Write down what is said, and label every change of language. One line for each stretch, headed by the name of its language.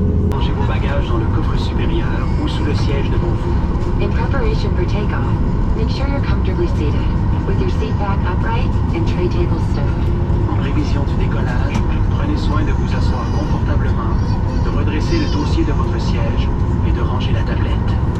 French: Rangez vos bagages dans le coffre supérieur ou sous le siège devant vous.
English: In preparation for takeoff, make sure you're comfortably seated, with your seat back upright and tray tables stowed.
French: En prévision du décollage, prenez soin de vous asseoir confortablement, de redresser le dossier de votre siège et de ranger la tablette.